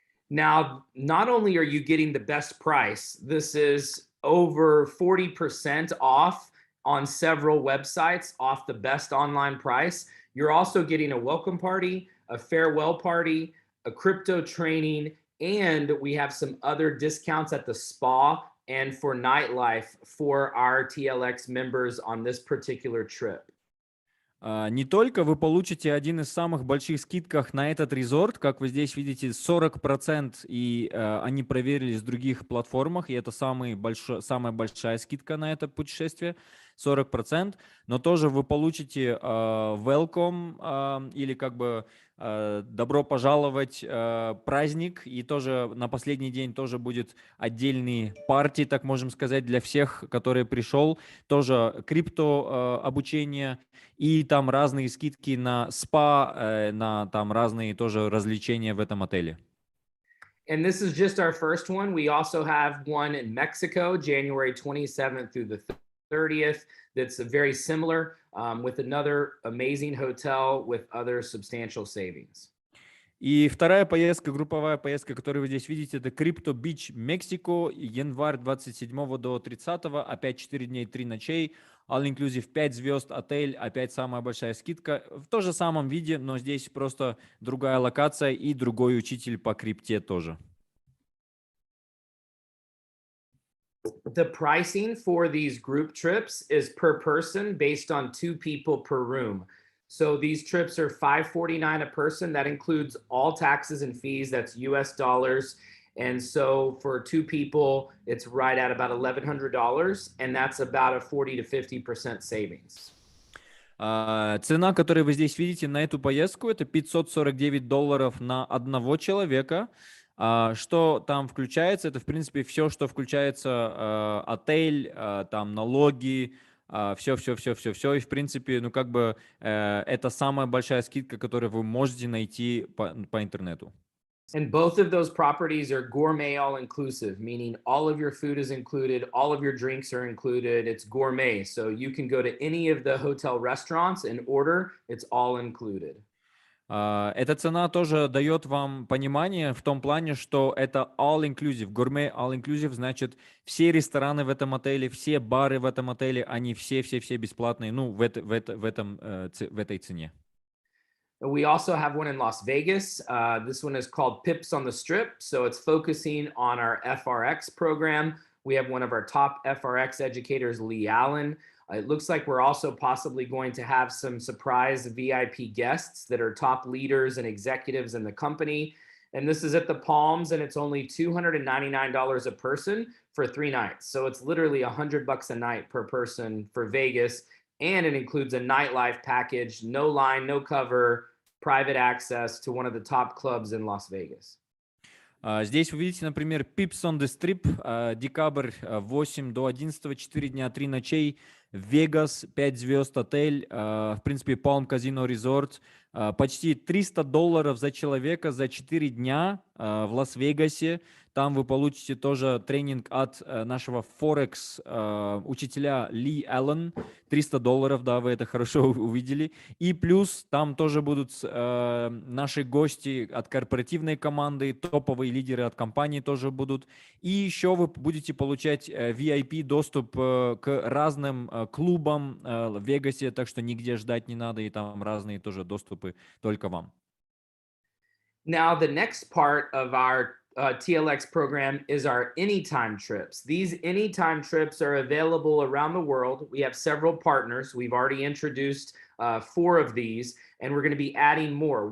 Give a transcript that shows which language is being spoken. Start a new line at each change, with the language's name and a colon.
English: Now, not only are you getting the best price, this is over 40% off on several websites, off the best online price. You're also getting a welcome party, a farewell party, a crypto training, and we have some other discounts at the spa and for nightlife for our TLX members on this particular trip.
Russian: Не только вы получите один из самых больших скидках на этот резорт, как вы здесь видите, 40%, и они проверились в других платформах, и это самая большая скидка на это путешествие, 40%, но тоже вы получите welcome или как бы добро пожаловать праздник, и тоже на последний день тоже будет отдельный парти, так можем сказать, для всех, которые пришел, тоже крипто обучение, и там разные скидки на спа, на там разные тоже развлечения в этом отеле.
English: And this is just our first one. We also have one in Mexico, January 27th through the 30th. That's very similar with another amazing hotel with other substantial savings.
Russian: И вторая поездка, групповая поездка, которую вы здесь видите, это Crypto Beach, Мексико, январь 27 до 30, опять 4 дней, 3 ночей, all-inclusive 5 звезд, отель, опять самая большая скидка, в том же самом виде, но здесь просто другая локация и другой учитель по крипте тоже.
English: The pricing for these group trips is per person based on 2 people per room. So these trips are $549 a person. That includes all taxes and fees. That's US dollars. And so for 2 people, it's right at about $1,100. And that's about a 40 to 50% savings.
Russian: Цена, которую вы здесь видите на эту поездку, это $549 на одного человека. Что там включается? Это, в принципе, все, что включается, отель, там налоги, все. И, в принципе, ну, как бы, это самая большая скидка, которую вы можете найти по интернету.
English: And both of those properties are gourmet all inclusive, meaning all of your food is included, all of your drinks are included. It's gourmet. So you can go to any of the hotel restaurants and order, it's all included.
Russian: Эта цена тоже дает вам понимание в том плане, что это all-inclusive. Гурме all-inclusive значит все рестораны в этом отеле, все бары в этом отеле, они все бесплатные, ну, в этой цене.
English: We also have one in Las Vegas. This one is called Pips on the Strip. So it's focusing on our FRX program. We have one of our top FRX educators, Lee Allen. It looks like we're also possibly going to have some surprise VIP guests that are top leaders and executives in the company. And this is at the Palms, and it's only $299 a person for 3 nights. So it's literally $100 a night per person for Vegas. And it includes a nightlife package, no line, no cover, private access to one of the top clubs in Las Vegas.
Russian: Здесь вы видите, например, Pips on the Strip, декабрь, 8 до 11, 4 дня, 3 ночей, Вегас, 5 звезд отель, в принципе, Palm Casino Resort, почти $300 за человека за 4 дня в Лас-Вегасе. Там вы получите тоже тренинг от нашего Форекс учителя Ли Аллен. $300, да, вы это хорошо увидели. И плюс там тоже будут наши гости от корпоративной команды, топовые лидеры от компании тоже будут. И еще вы будете получать VIP доступ к разным клубам в Вегасе, так что нигде ждать не надо, и там разные тоже доступы только вам.
English: Now, the next part of our TLX program is our anytime trips. These anytime trips are available around the world. We have several partners. We've already introduced 4 of these, and we're going to be adding more.